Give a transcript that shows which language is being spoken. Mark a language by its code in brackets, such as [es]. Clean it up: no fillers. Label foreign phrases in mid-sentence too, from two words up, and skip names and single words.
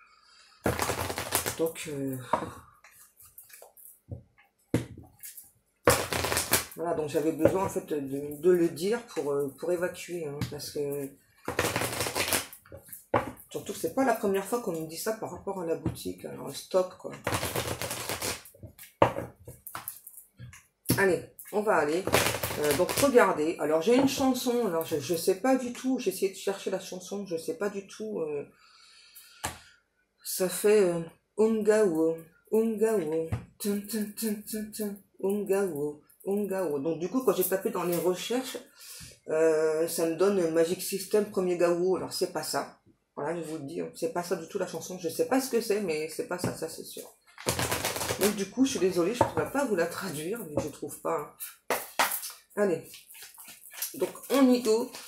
[fr] Donc voilà, donc j'avais besoin en fait de le dire pour évacuer, hein, parce que surtout que c'est pas la première fois qu'on me dit ça par rapport à la boutique, alors stop quoi. Allez, on va aller. Donc regardez, alors j'ai une chanson, alors je sais pas du tout, j'ai essayé de chercher la chanson, je sais pas du tout, ça fait Ungao, Tum, tum, tum, tum, tum. Ungao, Ungao. Donc du coup, quand j'ai tapé dans les recherches, ça me donne Magic System premier Gao. Alors c'est pas ça. Voilà, je vous le dis, c'est pas ça du tout la chanson. Je sais pas ce que c'est, mais c'est pas ça, ça c'est sûr. Donc du coup, je suis désolée, je ne pourrais pas vous la traduire, mais je trouve pas. Hein. Allez. Donc on y go.